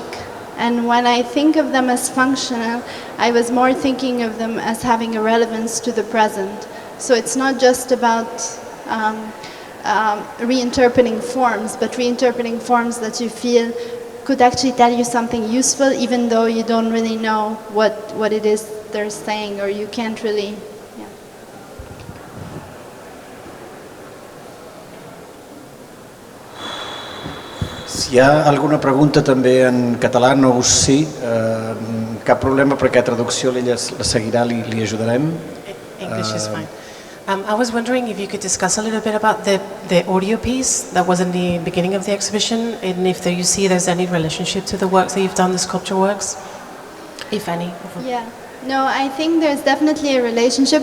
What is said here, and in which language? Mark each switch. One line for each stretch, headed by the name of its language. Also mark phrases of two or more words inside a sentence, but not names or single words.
English: And when I think of them as functional, I was more thinking of them as having a relevance to the present. So it's not just about reinterpreting forms, but reinterpreting forms that you feel could actually tell you something useful, even though you don't really know what it is they're saying, or you can't really.
Catalan: Si hi ha alguna pregunta també en català, no us sí, cap problema perquè traducció l'ella la seguirà, li ajudarem.
English: English is fine. I was wondering if you could discuss a little bit about the audio piece that was in the beginning of the exhibition, and if you see there's any relationship to the works that you've done, the sculpture works, if any. Yeah, no, I think there's definitely a relationship.